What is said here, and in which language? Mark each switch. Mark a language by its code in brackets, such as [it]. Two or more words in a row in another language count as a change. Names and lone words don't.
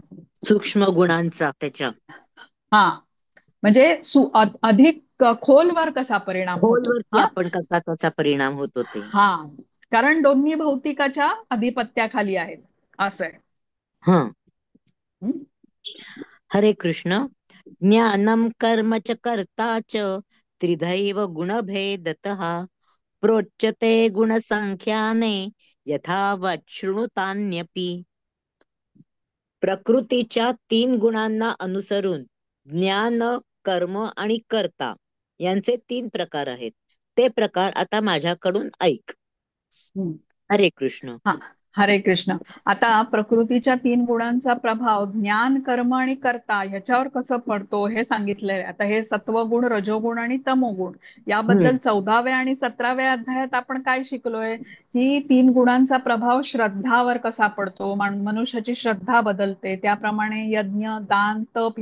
[mr] सूक्ष्म गुणांचा त्याच्या हा, म्हणजे अधिक खोलवर कसा परिणाम होतो. खोलवरती हा आपण कसा त्याचा परिणाम होतो ते. हा, कारण दोन्ही भौतिकाच्या अधिपत्याखाली आहेत. असं आहे. हा. हं? हरे कृष्ण. [sa] ज्ञानम कर्म च कर्ता च त्रिधैव गुणभेदतः प्रोच्यते गुणसंख्याने यथावत् शृणुतान्यपि. [mr] प्रकृतीच्या 3 गुणांना अनुसरून ज्ञान, कर्म आणि कर्ता यांचे 3 प्रकार आहेत. ते प्रकार आता माझ्याकडून ऐक. हम्म. हरे कृष्ण. हा. हरे कृष्ण. आता प्रकृतीच्या तीन गुणांचा प्रभाव ज्ञान, कर्म आणि कर्ता ह्याच्यावर कसं पडतो हे सांगितलंय. आता हे सत्वगुण, रजोगुण आणि तमोगुण हम्म. याबद्दल 14व्या आणि 17व्या अध्यायात आपण काय शिकलोय, की तीन गुणांचा प्रभाव श्रद्धावर कसा पडतो, मनुष्याची श्रद्धा बदलते, त्याप्रमाणे यज्ञ, दान, तप